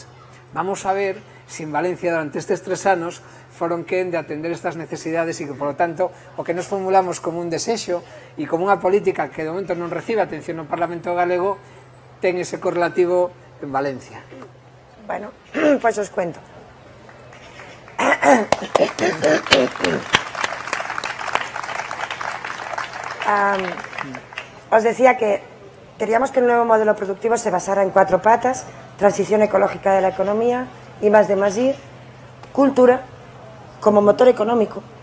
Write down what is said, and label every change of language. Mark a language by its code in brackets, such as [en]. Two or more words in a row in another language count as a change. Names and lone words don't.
[gl] Vamos a ver se en Valencia durante estes 3 anos foron quen de atender estas necesidades e que, [es] por lo tanto, [gl] o que nos formulamos como un desexo e como unha política que de momento non recibe atención no Parlamento galego ten ese correlativo en Valencia. [es] Bueno, pois os cuento. Os decía que queríamos que el nuevo modelo productivo se basara en 4 patas: transición ecológica de la economía, I+D+I, cultura como motor económico,